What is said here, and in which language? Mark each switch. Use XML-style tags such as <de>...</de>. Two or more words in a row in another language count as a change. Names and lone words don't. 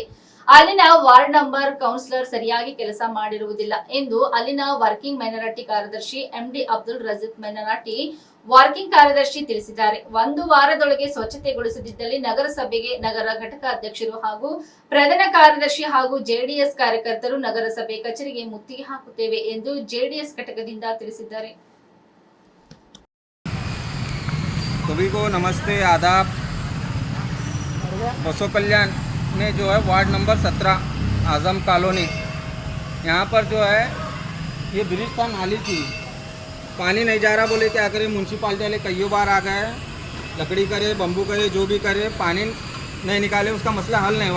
<kn>ಅಲ್ಲಿನ</kn> <en>ward number councillor</en> <kn>ಸರಿಯಾಗಿ ಕೆಲಸ ಮಾಡಿರುವುದಿಲ್ಲ ಎಂದು ಅಲ್ಲಿನ</kn> <en>working minority</en> <kn>ಕಾರ್ಯದರ್ಶಿ ಎಂಡಿ ಅಬ್ದುಲ್ ರಜೀದ್</kn> <en>minority working</en> <kn>ಕಾರ್ಯದರ್ಶಿ ತಿಳಿಸಿದ್ದಾರೆ. 1 ವಾರದೊಳಗೆ ಸ್ವಚ್ಛತೆಗೊಳಿಸದಿದ್ದಲ್ಲಿ ನಗರಸಭೆಗೆ ನಗರ ಘಟಕ ಅಧ್ಯಕ್ಷರು ಹಾಗೂ ಪ್ರಧಾನ ಕಾರ್ಯದರ್ಶಿ ಹಾಗೂ ಜೆಡಿಎಸ್ ಕಾರ್ಯಕರ್ತರು ನಗರಸಭೆ ಕಚೇರಿಗೆ ಮುತ್ತಿಗೆ ಹಾಕುತ್ತೇವೆ ಎಂದು ಜೆಡಿಎಸ್ ಘಟಕದಿಂದ ತಿಳಿಸಿದ್ದಾರೆ.</kn> <hi>सभी को नमस्ते आदाब। बसो कल्याण में जो है</hi> <en>ward number</en> <hi>17 आज़म कॉलोनी, यहाँ पर जो है ये ब्रिज था, नाली थी, पानी नहीं जा रहा, बोले क्या करे, म्यूनसिपालिटी वाले कई बार आ गए, लकड़ी करे, बम्बू करे, जो भी करे, पानी नहीं निकाले, उसका मसला हल नहीं हुआ।</hi>